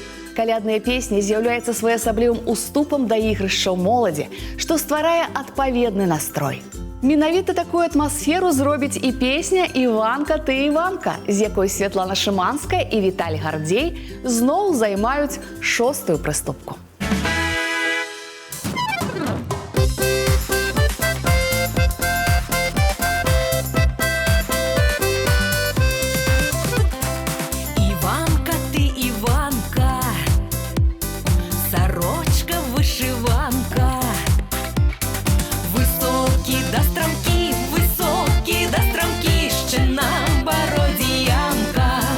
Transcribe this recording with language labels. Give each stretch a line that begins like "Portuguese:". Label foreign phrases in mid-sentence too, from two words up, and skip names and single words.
Belarusian: Калядныя песні з'яўляюцца своеасаблівым уступам да ігрышчаў моладзі, што стварае адпаведны настрой. Менавіта такую атмасферу зробіць і песня «Іванка, ты Іванка», з якой Святлана Шыманская і Віталь Гардзей зноў займаюць 6-ю прыступку.
Ukrainian: Іванка, ти Іванка, сорочка вишиванка, високі да стромкі, ще на бороді ямка.